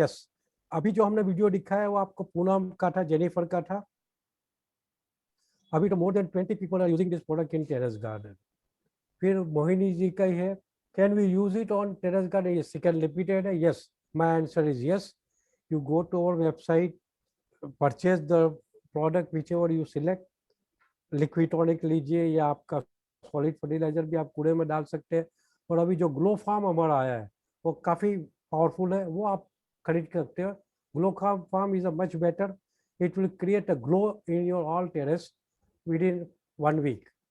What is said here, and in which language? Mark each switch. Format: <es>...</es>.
<hi>Yes, अभी जो हमने वीडियो दिखाया है वो आपको पूनम का था, जेनिफर का था। अभी तो</hi> <en>More than 20 people are using this product in terrace garden.</en> <hi>फिर मोहिनी जी का ही है,</hi> <en>Can we use it on terrace garden?</en> <hi>ये सेकंड रिपीटेड है,</hi> <en>Yes, my answer is yes. You go to our website purchase the product whichever you select.</en> <hi>Liquid tonic लीजिए या आपका solid fertiliser भी आप कूड़े में डाल सकते हैं। और अभी जो ग्लो फार्म हमारा आया है वो काफ़ी पावरफुल है, वो आप खरीद सकते हो।</hi> <en>Glow farm is a much better, it will create a glow in your all terrace within 1 week.</en>